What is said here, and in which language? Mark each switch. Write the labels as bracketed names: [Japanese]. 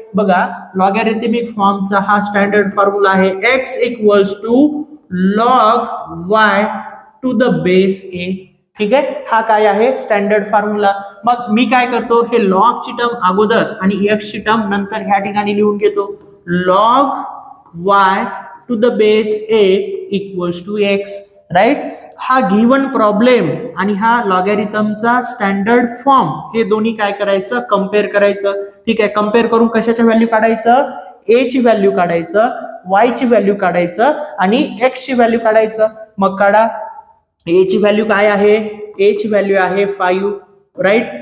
[Marathi] बघा, लॉगॅरिथमिक फॉर्मचा हा standard formula आहे [English] x equals to log y to the base a। [Marathi] ठीक आहे, हा काय आहे? Standard formula. मग मी काय करतो? हे log ची टर्म अगोदर आणि x ची टर्म नंतर ह्या ठिकाणी लिहून घेतो। [English] log y to the base a equals to x, right. [Marathi] हा गिवन प्रॉब्लेम आणि हा लॉगॅरिथमचा स्टँडर्ड फॉर्म, हे दोन्ही काय करायचं? कंपेअर करायचं। ठीक आहे, कंपेअर करून कशाची व्हॅल्यू काढायचं? a ची व्हॅल्यू काढायचं, y ची व्हॅल्यू काढायचं आणि x ची व्हॅल्यू काढायचं। मग काढा, a ची व्हॅल्यू काय आहे? a ची व्हॅल्यू आहे 5, राइट।